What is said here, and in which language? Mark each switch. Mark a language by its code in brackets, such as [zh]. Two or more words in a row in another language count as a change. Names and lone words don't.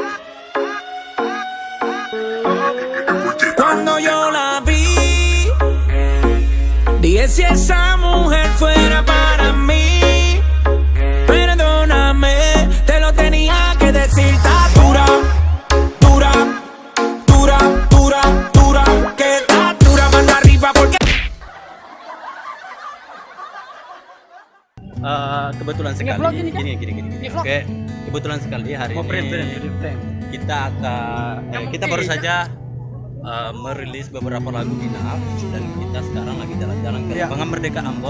[es] Cuando yo la vi, dije si esa mujer fuera para mí. Perdóname, te lo tenía que decir. Está dura, dura, dura, dura, dura. Que está dura, manda arriba porque [id] Kebetulan sekali. Gini. Oke, kebetulan sekali hari ini kita baru saja merilis beberapa lagu Inaf dan kita sekarang lagi jalan-jalan ke Lapangan Merdeka Ambon.